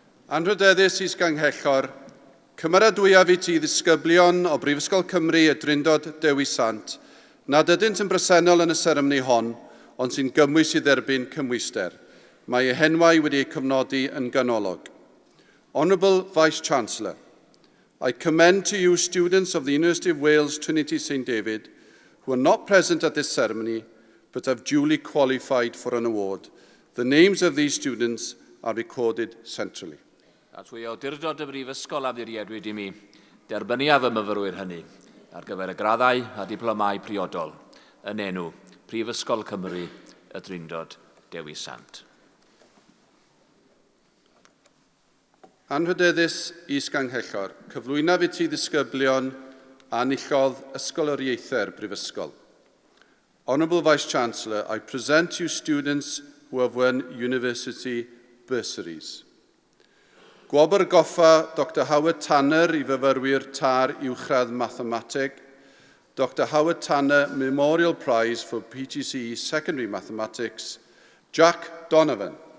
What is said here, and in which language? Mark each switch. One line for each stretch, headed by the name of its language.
Welsh: Anrhydeddus is ganghellor, cymeradwyaf i ti ddisgyblion o Brifysgol Cymru y Drindod Dewi Sant, nad ydynt yn bresennol yn y seremoni hon, ond sy'n gymwys i dderbyn cymwyster. Mae eu henwau wedi eu cofnodi yn ganolog.
English: Honourable Vice-Chancellor, I commend to you students of the University of Wales Trinity St David who are not present at this ceremony but have duly qualified for an award. The names of these students are recorded centrally.
Welsh: A trwy awdurdod y Brifysgol Abertawe i mi, derbyniaf y myfyrwyr hynny ar gyfer y graddau a diplomau priodol yn enw Prifysgol Cymru y Drindod Dewi Sant. Anrhydeddus is ganghellor, cyflwynaf i ti ddisgyblion a nillodd ysgoloriaethau'r Brifysgol.
English: Honourable Vice-Chancellor, I present you students who have won university bursaries.
Welsh: Gwobr goffa
English: Dr Howard Tanner i fyfyrwyr tar uwchradd mathemateg, Dr Howard Tanner Memorial Prize for PGCE Secondary Mathematics,
Welsh: Jack Donovan.